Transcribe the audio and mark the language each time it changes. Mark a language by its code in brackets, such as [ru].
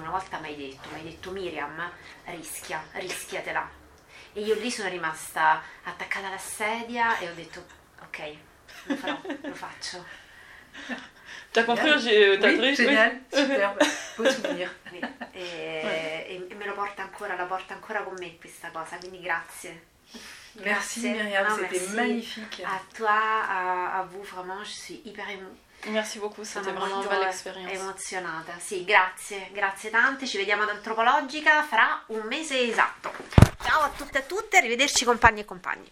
[it] Una volta mi hai detto Miriam, rischiatela, e io lì sono rimasta attaccata alla sedia e ho detto ok, lo faccio. [fr] T'as compris, oui, t'as compris, génial, oui. Superbe, beau souvenir. [it] E me la porta ancora con me questa cosa, quindi grazie. [fr] Merci, grazie. Miriam, no, c'était magnifique. A toi, a vous, vraiment, je suis hyper émue. Merci beaucoup, c'était vraiment une belle expérience. [it] Emozionata, sì, grazie, grazie tante. Ci vediamo ad Antropologica fra un mese esatto. Ciao a tutte e a tutte, arrivederci compagni e compagni.